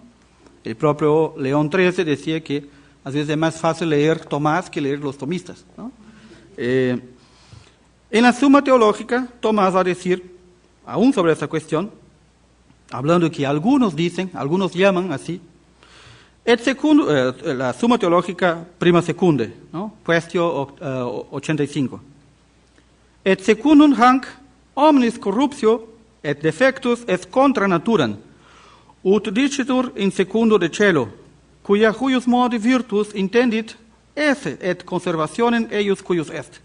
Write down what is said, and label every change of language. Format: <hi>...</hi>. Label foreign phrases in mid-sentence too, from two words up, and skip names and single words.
<es>El propio León XIII decía que a veces es más fácil leer Tomás que leer los tomistas, ¿no? En la Suma Teológica, Tomás va a decir, aún sobre esa cuestión, hablando que algunos dicen, algunos llaman así, la Suma Teológica</es> <la>prima secunde,</la> <es>¿no? Cuestio 85.</es> <la>Et secundum hanc omnis corruptio et defectus est contra naturam, ut dicitur in secundo de cielo, cuia huius modi virtus intendit esse et conservationem eius cuius est.</la>